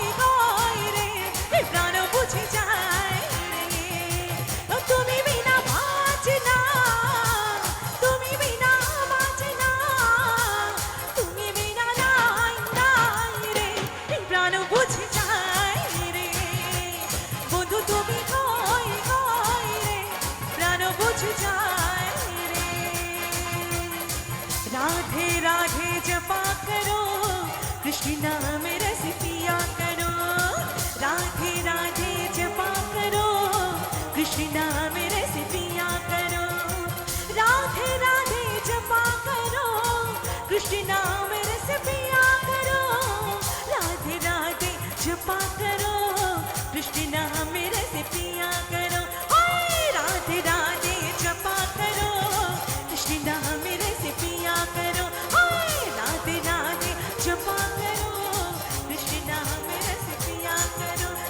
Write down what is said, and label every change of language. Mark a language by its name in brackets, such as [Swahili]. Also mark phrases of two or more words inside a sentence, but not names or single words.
[Bangla] কই রে প্রাণ বুঝি চাই রে তুমি বিনা বাঁচি না তুমি বিনা বাঁচি না তুমি বিনা নাই নাই রে প্রাণ বুঝি চাই রে বন্ধু তুমি কই কই রে প্রাণ বুঝি চাই রে [Hindi] राधे राधे जपा करो कृष्ण नाम रस पिया करो राधे राधे जपा करो कृष्ण नाम रस पिया करो राधे राधे जपा करो कृष्ण नाम रस पिया करो राधे राधे जपा करो कृष्ण नाम रस पिया करो ओए राधे राधे जपा करो कृष्ण नाम रस पिया करो ओए राधे राधे जपा करो कृष्ण नाम रस पिया करो